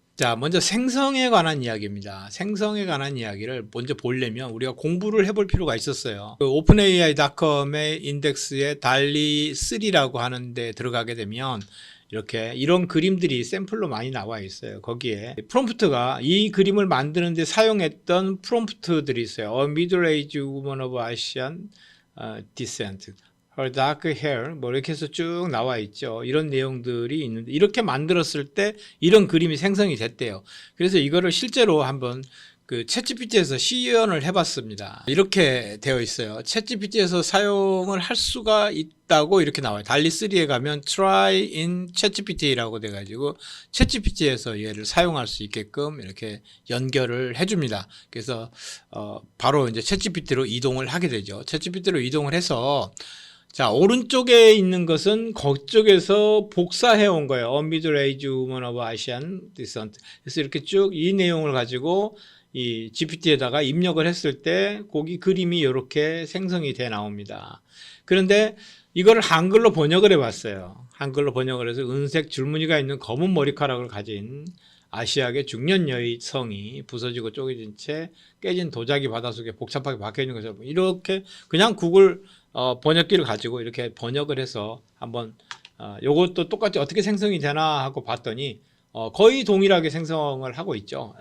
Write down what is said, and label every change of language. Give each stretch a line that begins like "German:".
Korean: 자, 먼저 생성에 관한 이야기입니다. 생성에 관한 이야기를 먼저 보려면 우리가 공부를 해볼 필요가 있었어요. 그 오픈AI.com의 인덱스에 달리3라고 하는데 들어가게 되면 이렇게 이런 그림들이 샘플로 많이 나와 있어요. 거기에 프롬프트가 이 그림을 만드는데 사용했던 프롬프트들이 있어요.
English: A middle-aged woman of Asian descent. Her dark hair,
Korean: 뭐 이렇게 해서 쭉 나와 있죠. 이런 내용들이 있는데 이렇게 만들었을 때 이런 그림이 생성이 됐대요. 그래서 이거를 실제로 한번 그 챗GPT에서 시연을 해봤습니다. 이렇게 되어 있어요. 챗GPT에서 사용을 할 수가 있다고 이렇게 나와요. 달리3에 가면
English: try in ChatGPT
Korean: 라고 돼가지고 챗GPT에서 얘를 사용할 수 있게끔 이렇게 연결을 해줍니다. 그래서 바로 이제 챗GPT로 이동을 하게 되죠. 챗GPT로 이동을 해서 자, 오른쪽에 있는 것은 그쪽에서 복사해 온 거예요.
English: A middle-aged woman of Asian descent.
Korean: 그래서 이렇게 쭉 이 내용을 가지고 이 GPT에다가 입력을 했을 때 거기 그림이 이렇게 생성이 돼 나옵니다. 그런데 이거를 한글로 번역을 해 봤어요. 한글로 번역을 해서 은색 줄무늬가 있는 검은 머리카락을 가진 아시아계 중년 여성이 부서지고 쪼개진 채 깨진 도자기 바닷속에 복잡하게 박혀 있는 것을 이렇게 그냥 구글 번역기를 가지고 이렇게 번역을 해서 한번 요것도 똑같이 어떻게 생성이 되나 하고 봤더니 거의 동일하게 생성을 하고 있죠.